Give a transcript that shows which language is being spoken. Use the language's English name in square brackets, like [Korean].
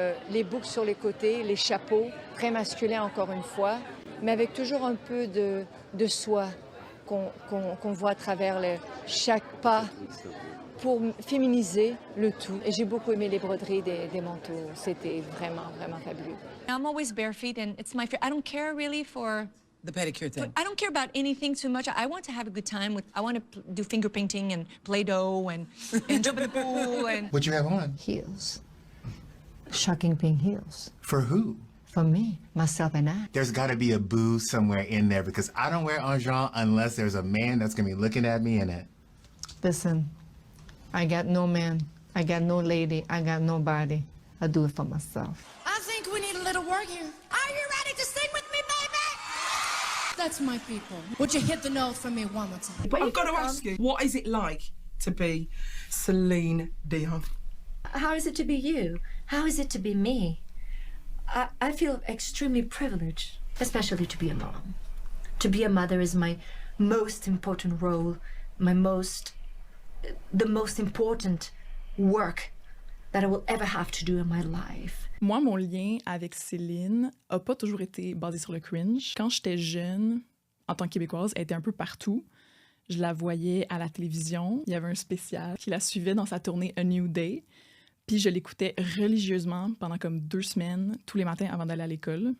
[French] Les boucles sur les côtés, les chapeaux, très masculin encore une fois, mais avec toujours un peu de soi qu'on voit à travers chaque pas pour féminiser le tout. Et j'ai beaucoup aimé les broderies des manteaux. C'était vraiment, vraiment fabuleux. [English] I'm always bare feet and it's my I don't care really for the pedicure thing. I don't care about anything too much. I want to have a good time I want to do finger painting and Play-Doh and jump in the pool and What you have on? Heels. Shocking pink heels. For who? For me, myself and I. There's got to be a boo somewhere in there because I don't wear Andron unless there's a man that's going to be looking at me in it. Listen, I got no man, I got no lady, I got nobody. I do it for myself. I think we need a little work here. Are you ready to sing with me, baby? That's my people. Would you hit the note for me one more time? But I've got to ask you, what is it like to be Celine Dion? How is it to be you? How is it to be me? I feel extremely privileged, especially to be a mom. To be a mother is my most important role, the most important work that I will ever have to do in my life. [French] Moi, mon lien avec Céline a pas toujours été basé sur le cringe. Quand j'étais jeune, en tant que Québécoise, elle était un peu partout. Je la voyais à la télévision. Il y avait un spécial qui la suivait dans sa tournée A New Day. Puis je l'écoutais religieusement pendant comme 2 semaines, tous les matins avant d'aller à l'école.